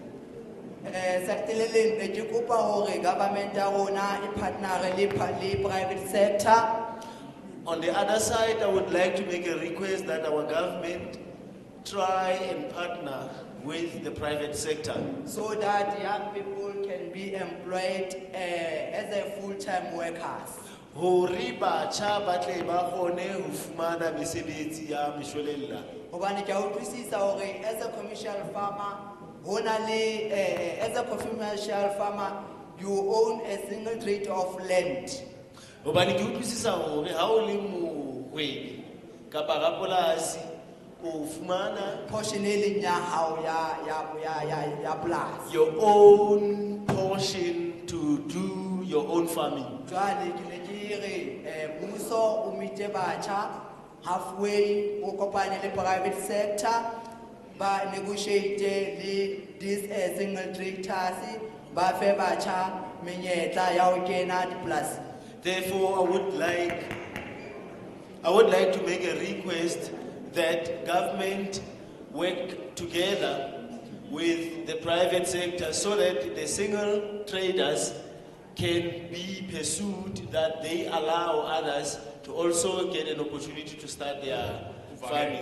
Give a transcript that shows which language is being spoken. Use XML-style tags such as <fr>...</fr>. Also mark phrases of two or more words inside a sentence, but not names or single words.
<en>Government private sector. On the other side, I would like to make a request that our government try and partner with the private sector, so that young people can be employed as a full-time workers.</en> <st>Hore batjha ba tle ba kgone ho fumana mesebetsi ya meshwelella. Hobane ke a utlwisisa hore</st> <en>as a commercial farmer, as a commercial farmer, you own a single trait of land.</en> <st>Hobane ke utlwisisa hore ha o le mohwebi kapa rapolasi o fumana portion e leng ya hao ya polasi,</st> <en>your own portion to do your own farming.</en> <st>Jwale ke ne ke re mmuso o mite batjha halfway o kopane le</st> <en>private sector</en> <st>ba negotiate le</st> <en>this single traders</en> <st>ba fe batjha menyetla ya ho kena dipolasi.</st> <en>Therefore, I would like to make a request that government work together with the private sector so that the single traders can be pursued, that they allow others to also get an opportunity to start their farming.</en>